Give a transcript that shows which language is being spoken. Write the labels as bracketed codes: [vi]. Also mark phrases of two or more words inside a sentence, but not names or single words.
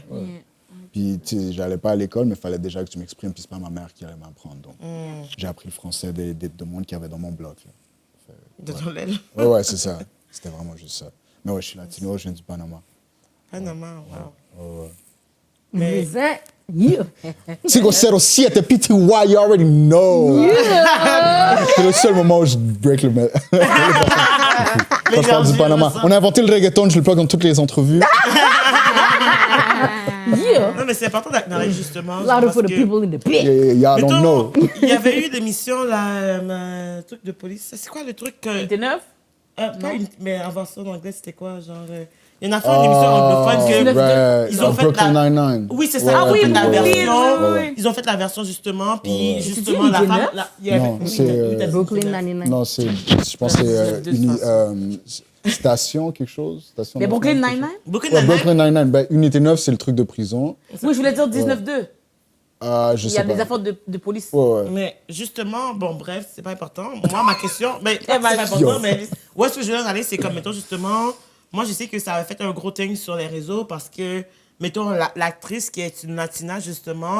[fr] Puis, tu sais, j'allais pas à l'école, mais il fallait déjà que tu m'exprimes, puis c'est pas ma mère qui allait m'apprendre. Donc, j'ai appris le français de monde qu'il y avait dans mon bloc. Là. De ton l'aile. Ouais, c'est ça. C'était vraiment juste ça. Mais ouais, je suis latino, je viens du Panama. Panama, wow. Mais yeah. [en] Sigo 07 PTY, you already know. [fr] C'est le seul moment où je break le mec. Quand je parle du Panama. On a inventé le reggaeton, je le plug dans toutes les entrevues. Yeah. Non, mais c'est important d'acknowledge justement. [en] Louder [fr] parce [en] for the [fr] que- [en] people in the pit. Y'all don't know. [fr] Il y avait eu des missions, là, un truc de police. C'est quoi le truc T'es neuf? mais avant ça, en anglais, c'était quoi? Genre, il y en a fait une émission anglophone que... Right. Ils ont fait Brooklyn la- Nine-Nine. Oui, c'est ça. Ouais, Ils ont fait la ouais, version. ouais. Ils ont fait la version justement, puis C'est-tu justement la unité femme. neuf? Il y avait- Non, oui, c'est, oui, Brooklyn oui, 99. Non, je pense que c'est De toute station quelque chose. Station Mais Brooklyn nationale, Nine-Nine? Brooklyn Ouais, Nine-Nine. Brooklyn Nine-Nine. Ben, Unité 9, c'est le truc de prison. Oui, je voulais dire 19-2. Je Il y sais a pas. des affaires de police. Ouais, ouais. Mais justement, bon, bref, c'est pas important. Moi, ma question, mais pas que c'est bah, pas important, yo. mais où est-ce que je veux en aller, c'est comme, mettons, justement, moi, je sais que ça a fait un gros thing sur les réseaux parce que, mettons, l'actrice qui est une latina, justement.